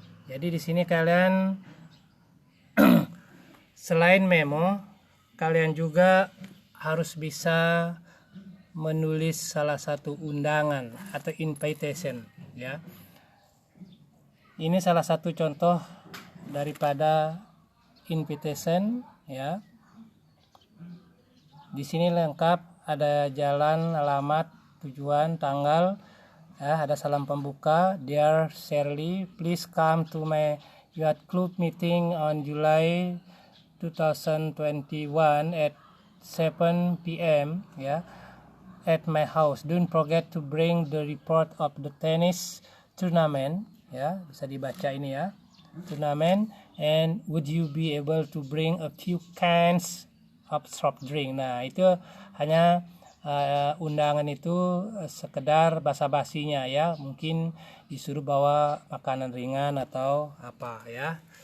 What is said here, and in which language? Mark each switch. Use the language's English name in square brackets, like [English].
[Indonesian] Jadi di sini kalian selain memo, kalian juga harus bisa menulis salah satu undangan atau invitation ya. Ini salah satu contoh daripada invitation ya. Di sini lengkap, ada jalan, alamat, tujuan, tanggal. Ada salam pembuka. [English] Dear Shirley, please come to my yacht club meeting on July 2021 at 7 p.m. ya, at my house. Don't forget to bring the report of the tennis tournament ya, [Indonesian] bisa dibaca ini ya, turnamen. [English] And would you be able to bring a few cans of soft drink. [Indonesian] Nah, itu hanya undangan itu sekedar basa-basinya ya, mungkin disuruh bawa makanan ringan atau apa ya.